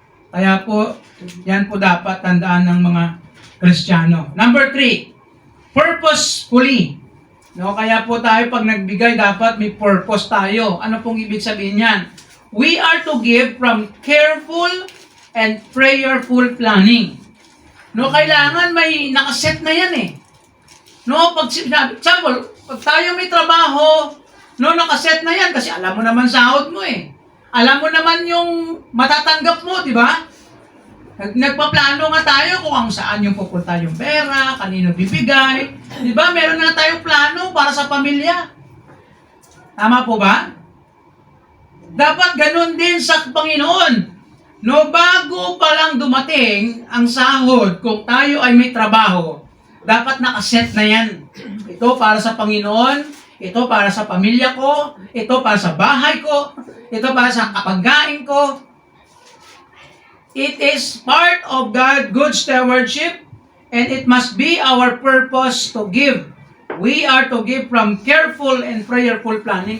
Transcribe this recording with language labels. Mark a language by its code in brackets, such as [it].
[tl] Kaya po, yan po dapat tandaan ng mga Kristiyano. Number 3, purposefully. No, kaya po tayo pag nagbigay, dapat may purpose tayo. Ano pong ibig sabihin yan? [en] We are to give from careful and prayerful planning. [tl] No, kailangan may nakaset na yan eh. No, example, pag tayo may trabaho, no, nakaset na yan kasi alam mo naman sahod mo eh. Alam mo naman yung matatanggap mo, di ba? Nagpaplano nga tayo kung saan yung pupunta yung pera, kanino bibigay. Di ba? Meron na tayong plano para sa pamilya. Tama po ba? Dapat ganun din sa Panginoon. No, bago pa lang dumating ang sahod, kung tayo ay may trabaho, dapat nakaset na yan. Ito para sa Panginoon, ito para sa pamilya ko, ito para sa bahay ko, ito para sa kapagkain ko. [en] It is part of God's good stewardship, and it must be our purpose to give. We are to give from careful and prayerful planning.